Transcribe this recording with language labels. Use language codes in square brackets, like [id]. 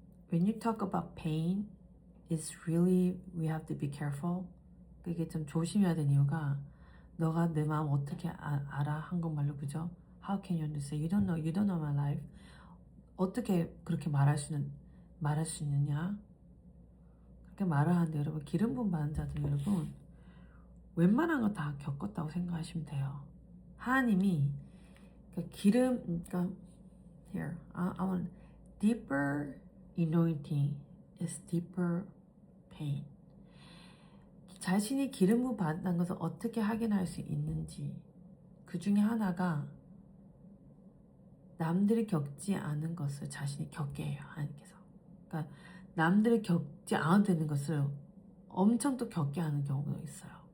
[en] When you talk about pain, it's really we have to be careful. [ko] 그게 좀 조심해야 되는 이유가 너가 내 마음 어떻게 알아? 한국말로, 그죠? [en] How can you understand? You don't know my life. [ko] 어떻게 그렇게 말할 수 있느냐? 그렇게 말을 하는데, 여러분 기름 부음 받은 자들, 여러분 웬만한 거 다 겪었다고 생각하시면 돼요. 하나님이 그러니까 [en] here I want deeper anointing is deeper pain. [ko] 자신이 기름 부음 받은 것을 어떻게 확인할 수 있는지, 그 중에 하나가 남들이 겪지 않은 것을 자신이 겪게 해요. 하나님께서. 그러니까 남들이 겪지 않아도 되는 것을 엄청 또 겪게 하는 경우가 있어요.